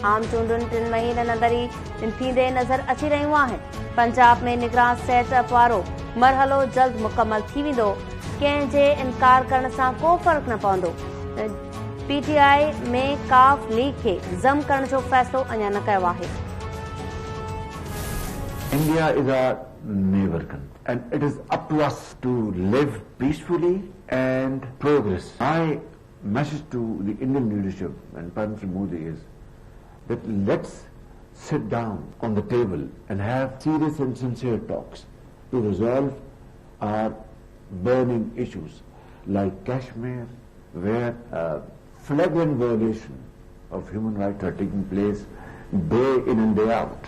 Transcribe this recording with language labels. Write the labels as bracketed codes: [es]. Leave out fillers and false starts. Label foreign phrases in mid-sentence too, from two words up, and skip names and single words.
[sd] आम चूंडुनि 3 महीननि अंदर ई थींदे नज़र अची रहियूं आहिनि। पंजाब में निगरान सेटअप वारो मरहलो जल्द मुकमल थी वेंदो। कंहिं जे इनकार करण सां को फ़र्क़ु न पवंदो। पीटीआई में काफ लीग खे ज़म करण जो फ़ैसिलो अञा न कयो आहे। [en] India is our neighbor country, and it is up to us to live peacefully and progress. My message to the Indian leadership and Prime Minister Modi is that let's sit down on the table and have serious and sincere talks to resolve our burning issues like Kashmir, where flagrant violation of human rights are taking place day in and day out.